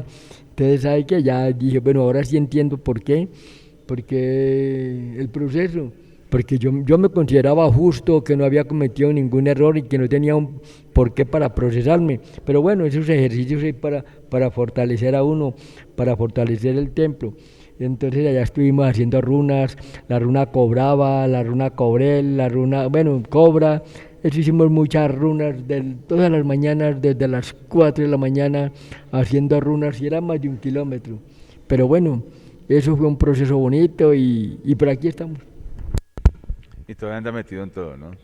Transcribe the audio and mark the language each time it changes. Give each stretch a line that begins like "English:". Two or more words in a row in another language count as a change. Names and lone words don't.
Spanish: Entonces hay que ya dije, bueno, ahora sí entiendo porque el proceso, porque yo me consideraba justo, que no había cometido ningún error y que no tenía un porqué para procesarme. Pero bueno, esos ejercicios hay para fortalecer a uno, para fortalecer el templo. Entonces allá estuvimos haciendo runas, la runa cobraba, la runa cobrel, la runa, bueno, cobra. Eso hicimos muchas runas todas las mañanas, desde las 4 de la mañana, haciendo runas, y era más de 1 kilómetro. Pero bueno, eso fue un proceso bonito y por aquí estamos. Y todavía anda metido en todo, ¿no?